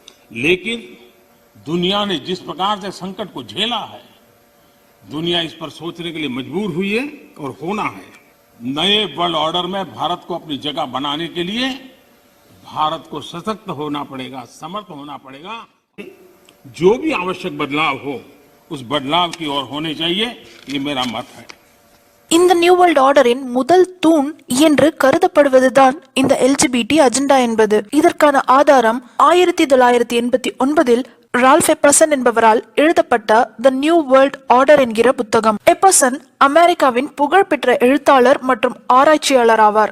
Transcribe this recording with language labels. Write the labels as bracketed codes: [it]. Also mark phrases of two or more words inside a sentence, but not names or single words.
[hi] लेकिन दुनिया ने जिस प्रकार से संकट को झेला है, दुनिया इस पर सोचने के लिए मजबूर हुई है और होना है। नए [en] world order [hi] में भारत को अपनी जगह बनाने के लिए भारत को सशक्त होना पड़ेगा, समर्थ होना पड़ेगा। जो भी आवश्यक बदलाव हो उस बदलाव की ओर होने चाहिए, ये मेरा मत है। [ta] இந்த [en] New World Orderின் [ta] முதல் தூண் என்று கருதப்படுவதுதான் இந்த [en] LGBT agenda [ta] என்பது. இதற்கான ஆதாரம் 1989 ரால்ஃப் எப்பர்சன் என்பவரால் எழுதப்பட்ட த நியூ வேர்ல்ட் ஆர்டர் என்கிற புத்தகம். எப்பர்சன் அமெரிக்காவின் புகழ்பெற்ற எழுத்தாளர் மற்றும் ஆராய்ச்சியாளர் ஆவார்.